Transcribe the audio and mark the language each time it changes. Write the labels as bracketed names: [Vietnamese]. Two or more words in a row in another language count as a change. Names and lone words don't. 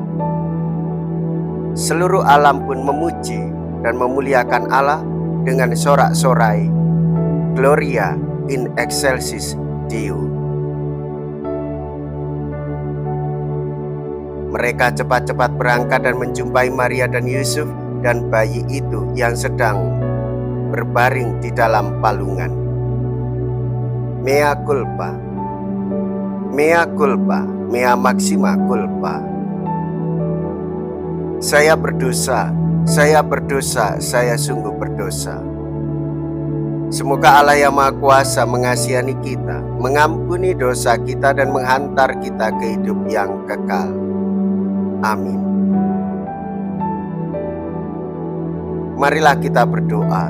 [Indonesian] Seluruh alam pun memuji dan memuliakan Allah dengan sorak-sorai, [Latin] Gloria in excelsis Deo. [Indonesian] Mereka cepat-cepat berangkat dan menjumpai Maria dan Yusuf dan bayi itu yang sedang berbaring di dalam palungan. [Latin] Mea culpa, mea culpa, mea maxima culpa. [Indonesian] Saya berdosa, saya berdosa, saya sungguh berdosa. Semoga Allah yang Maha Kuasa mengasihi kita, mengampuni dosa kita, dan menghantar kita ke hidup yang kekal. Amin. Marilah kita berdoa.